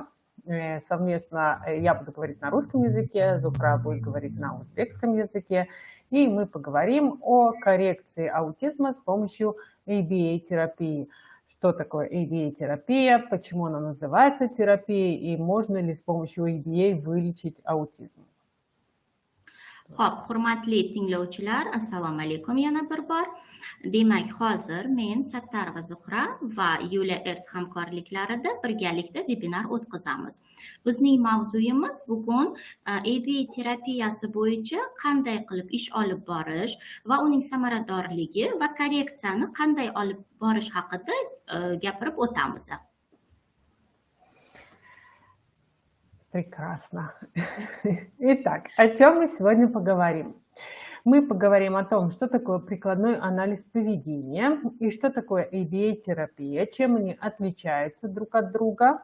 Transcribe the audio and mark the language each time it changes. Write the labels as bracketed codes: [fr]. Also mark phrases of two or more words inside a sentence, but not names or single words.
[ru] Совместно я буду говорить на русском языке, Зухра будет говорить на узбекском языке. И мы поговорим о коррекции аутизма с помощью ABA-терапии. Что такое ABA-терапия, почему она называется терапией и можно ли с помощью ABA вылечить аутизм. [uz] Xo'p, hurmatli tinglovchilar, assalomu alaykum yana bir bor. Demak, hozir men Sattarova Zuhra va Yuliya Erz hamkorliklarida birgalikda webinar o'tkazamiz. Bizning mavzuyimiz bugun ABA terapiyasi bo'yicha qanday qilib ish olib borish va uning samaradorligi va korreksiyani qanday olib borish haqida gapirib o'tamiz. [ru] Прекрасно. Итак, о чем мы сегодня поговорим? Мы поговорим о том, что такое прикладной анализ поведения и что такое ABA-терапия, чем они отличаются друг от друга.